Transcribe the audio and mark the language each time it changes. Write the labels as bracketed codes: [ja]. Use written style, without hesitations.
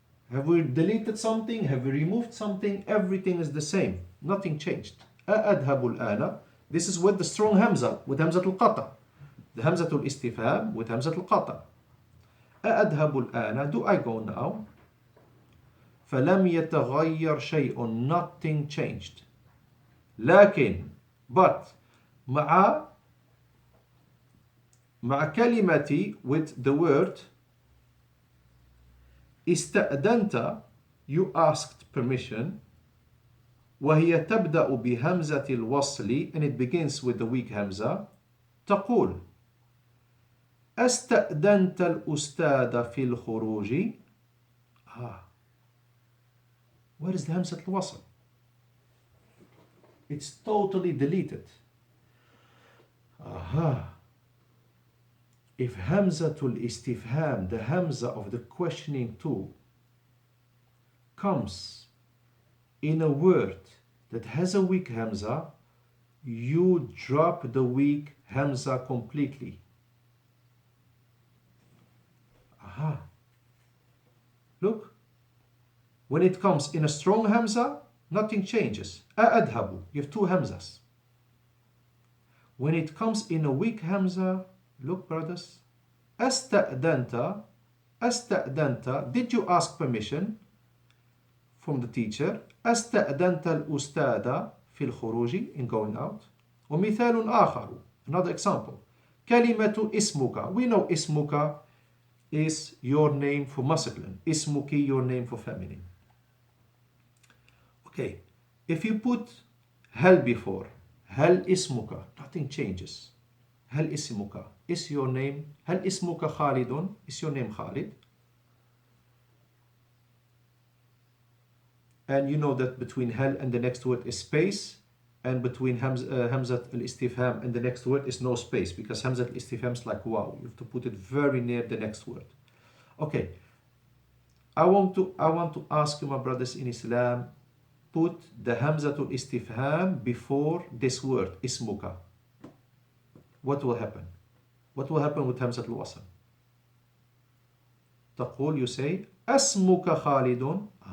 [en] Have we deleted something? Have we removed something? Everything is the same. Nothing changed. [ar] أَأَذْهَبُ الْآنَ. [en] This is with the strong Hamza, with Hamzat al-Qata. The Hamzat al-istifham with Hamzat al-Qata. [ar] أَأَذْهَبُ الْآنَ, [en] do I go now? [ar] فَلَمْ يَتَغَيَّرْ شَيْءٌ, [en] nothing changed. [ar] لكن, [en] but, [ar] مع كلمة, [en] with the word استأذنت, you asked permission, [ar] وهي تبدأ بهمزة الوصل, [en] and it begins with the weak Hamza. [ar] تقول أستأذنت الأستاذ في الخروج. [en] Where is the Hamzat al-Wasl? It's totally deleted. If Hamzatul Istifham, the Hamza of the questioning too, comes in a word that has a weak Hamza, you drop the weak Hamza completely. Look. When it comes in a strong Hamza, nothing changes. أَأَذْهَبُ, you have two Hamzas. When it comes in a weak Hamza, look brothers, [ar] أَسْتَأْذَنْتَ, [en] did you ask permission from the teacher? [ar] أَسْتَأْذَنْتَ الْأُسْتَاذَ فِي الْخُرُوجِ, [en] in going out. [ar] ومثال آخر, [en] another example. [ar] كلمة اسمك, [en] we know اسمك is your name for masculine. اسمك, your name for feminine. Okay, if you put hal before, hal ismuka, nothing changes. Hal ismuka is your name. Hal ismuka Khalidun, is your name Khalid? And you know that between hal and the next word is space, and between Hamzat al-Istifham and the next word is no space, because Hamzat al-Istifham is like wow, you have to put it very near the next word. Okay, I want to ask you, my brothers in Islam, put the Hamzatul Istifham before this word, ismuka. What will happen? What will happen with Hamzatul Wasl? [ar] تقول, [en] you say, [ar] أسمك خالد.